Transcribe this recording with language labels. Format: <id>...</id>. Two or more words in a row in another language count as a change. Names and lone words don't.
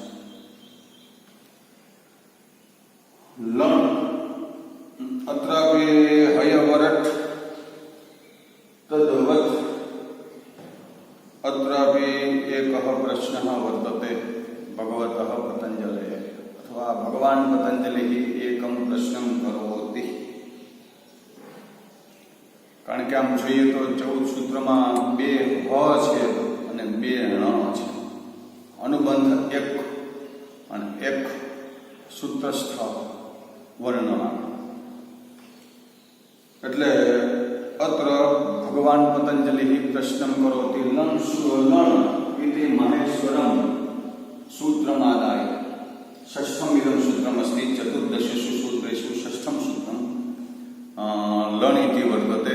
<sa>लन् अत्रापि हयवरट् तद्वत् अत्रापि एकः प्रश्नः वर्तते भगवतः पतंजलेः अथवा भगवान् पतंजलिः एकं प्रश्नं करोति।</sa> <gu>कारण કે આમ જોઈએ તો 14 સૂત્રમાં 2 હ છે અને 2 ણ છે, અનુબંધ એક અને એક સૂત્રસ્થ વર્ણમાં।</gu> <sa>એટલે अत्र भगवान् पतंजलिः प्रश्नं करोति लन् इति माहेश्वरं सूत्रमादाय षष्ठम् इदं सूत्रमस्ति। चतुर्दशेषु सूत्रेषु षष्ठं सूत्रं लन् इति वर्तते।</sa>